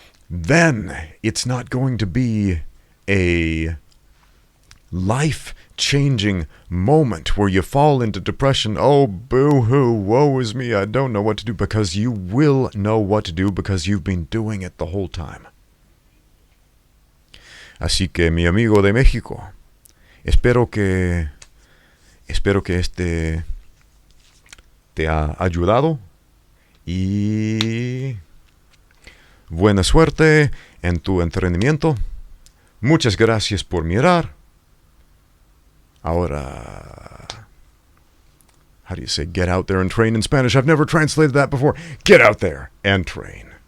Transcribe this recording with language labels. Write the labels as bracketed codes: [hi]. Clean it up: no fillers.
[en] Then it's not going to be a life-changing moment where you fall into depression. Oh, boo-hoo, woe is me, I don't know what to do, because you will know what to do because you've been doing it the whole time. [es] Así que, mi amigo de México, espero que este te ha ayudado y Buena suerte en tu entrenamiento. Muchas gracias por mirar. Ahora, [en] how do you say get out there and train in Spanish? I've never translated that before. Get out there and train.